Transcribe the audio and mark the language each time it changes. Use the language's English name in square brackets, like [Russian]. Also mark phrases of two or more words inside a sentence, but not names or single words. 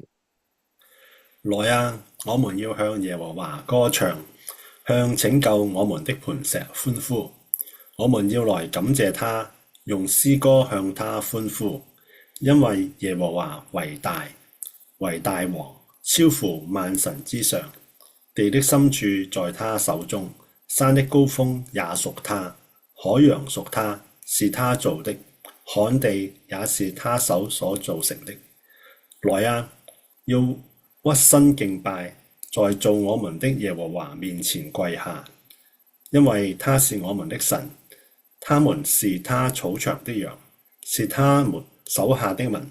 [Chinese] 來啊，我們要向耶和華歌唱，向拯救我們的磐石歡呼。我們要來感謝他，用詩歌向他歡呼，因為耶和華為大，為大王，超乎萬神之上。地的深處在他手中，山的高峰也屬他，海洋屬他，是他造的，旱地也是他手所造成的。來啊，要屈身敬拜，在造我們的耶和華面前跪下，因為他是我們的神，他們是他草場的羊，是他們手下的民。